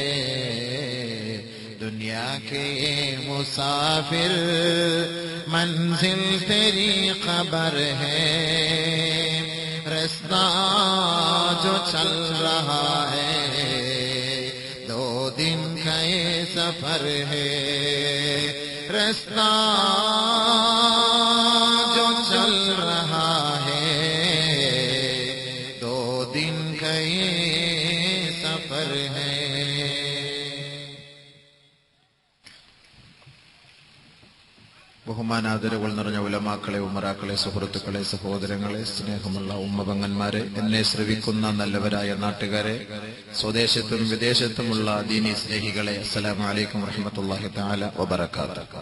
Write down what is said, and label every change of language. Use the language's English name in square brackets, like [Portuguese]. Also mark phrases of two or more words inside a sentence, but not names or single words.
[Urdu] دنیا کے مسافر منزل تیری قبر ہے، رستہ جو چل رہا ہے 2 دن کا یہ سفر ہے، رستہ جو چل رہا ہے 2 دن کا یہ سفر ہے۔ [Malayalam] ബഹുമാനാദരവുകൾ നിറഞ്ഞ ഉലമാക്കളെ, ഉമറാക്കളെ, സുഹൃത്തുക്കളെ, സഹോദരങ്ങളെ, സ്നേഹമുള്ള ഉമ്മപെങ്ങന്മാരെ, എന്നെ ശ്രവിക്കുന്ന നല്ലവരായ നാട്ടുകാരെ, സ്വദേശത്തും വിദേശത്തുമുള്ള ദീനി സ്നേഹികളെ, [Arabic] السلام عليكم ورحمة الله تعالى وبركاته.